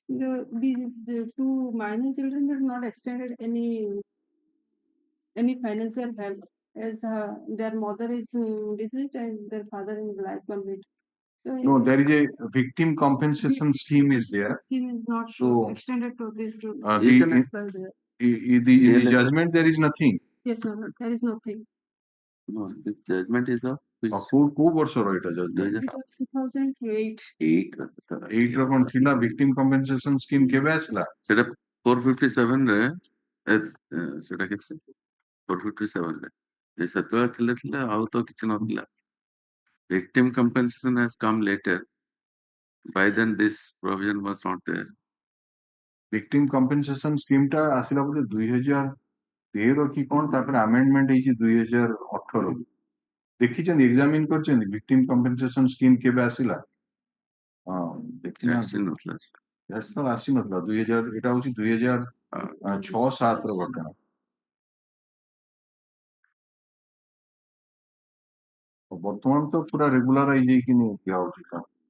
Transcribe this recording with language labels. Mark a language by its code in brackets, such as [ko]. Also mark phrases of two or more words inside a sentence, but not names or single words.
[en] These two minor children have not extended any financial help, as their mother is deceased and their father is life convict. So No, there is a victim compensation scheme is there. Scheme is not So extended to this two. in the judgment there is nothing. Yes, no, there is nothing. No, the judgment is of [or] କୋଉ ବର୍ଷର ଏଇଟା judgment? 2008. 8 ର କଣ ଥିଲା [en] victim compensation scheme [or] କେବେ ଆସିଲା? ସେଟା 457 ରେ ସେଟା କେତେ 457 ରେ ସେତେବେଳେ ଥିଲେ ଆଉ ତ କିଛି ନଥିଲା. [en] Victim compensation has come later. By then this provision was not there. Victim compensation scheme [or] ଟା ଆସିଲା ବୋଧେ 2013 କି କଣ, ତାପରେ amendment ହେଇଛି 2018. ଦେଖିଛନ୍ତି ଏକ୍ସାମିନ କରିଛନ୍ତି [en] victim compensation scheme [or] କେବେ ଆସିଲା? ଆସିନଥିଲା 2000 ଏଟା ହଉଛି 2006-07 ର ଘଟଣା. ବର୍ତ୍ତମାନ ତ ପୁରା ରେଗୁଲାରାଇଜ ହେଇକି ଦିଆ ହଉଛି କାମ.